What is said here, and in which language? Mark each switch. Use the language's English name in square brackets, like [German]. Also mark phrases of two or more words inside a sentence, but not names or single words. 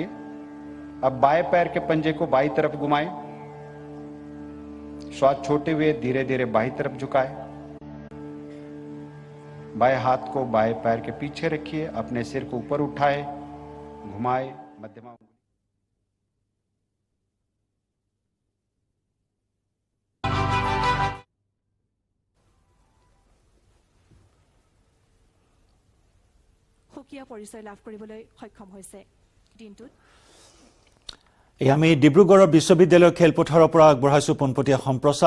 [Hindi] अब बाएं पैर के पंजे को बाईं तरफ घुमाएं। श्वास छोड़ते हुए धीरे धीरे बाईं तरफ झुकाएं। बाएं हाथ को बाएं पैर के पीछे रखिए, अपने सिर को ऊपर उठाए, घुमाए, मध्यमा। [Assamese] সুকীয়া পৰিচয় লাভ কৰিবলৈ সক্ষম হৈছে। দিনটোত আমি ডিব্ৰুগড়ৰ বিশ্ববিদ্যালয় খেলপথাৰৰ পৰা আগবঢ়াইছো পোনপটীয়া সম্প্ৰচাৰ।